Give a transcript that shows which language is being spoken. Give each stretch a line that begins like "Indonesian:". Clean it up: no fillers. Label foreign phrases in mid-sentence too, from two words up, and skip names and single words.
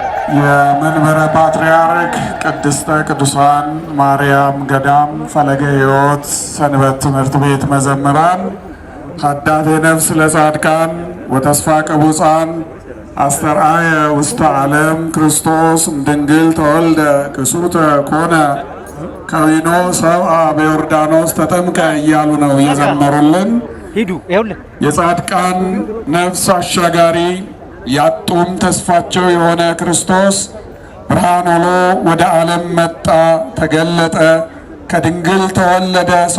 Amharic: የመንበረ ፓትርያርክ ቅድስተ ቅዱሳን ማርያም ገዳም ፈለገ ሕይወት ሰንበት ትምህርት ቤት መዘምራን
Geez: ሀዳቴ ነፍስ ለጻድቃን ወተስፋ ቅቡፃን አስተርአየ ውስተ ዓለም ክርስቶስ እምድንግል ተወልደ ክሱተ ኮነ ከዊኖ ሰብአ በዮርዳኖስ ተጠምቀ
Amharic: እያሉ ነው እየዘመሩልን። የጻድቃን ነፍስ አሻጋሪ ያጡም ተስፋቸው የሆነ ክርስቶስ ብርሃን ሆኖ ወደ ዓለም መጣ፣ ተገለጠ፣ ከድንግል ተወለደ፣